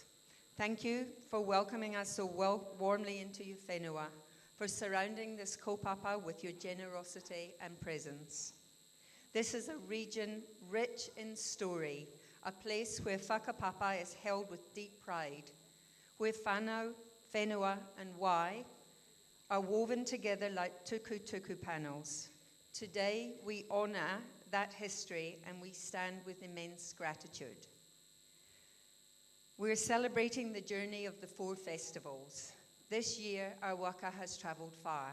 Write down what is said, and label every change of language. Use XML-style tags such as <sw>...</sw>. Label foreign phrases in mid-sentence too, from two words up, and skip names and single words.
<en>Thank you for welcoming us so warmly into your whenua, for surrounding this kaupapa with your generosity and presence. This is a region rich in story, a place where whakapapa is held with deep pride, where whānau, whenua and wai are woven together like tuku panels. Today we honour that history and we stand with immense gratitude. We're celebrating the journey of the four festivals. This year, our waka has travelled far.</en>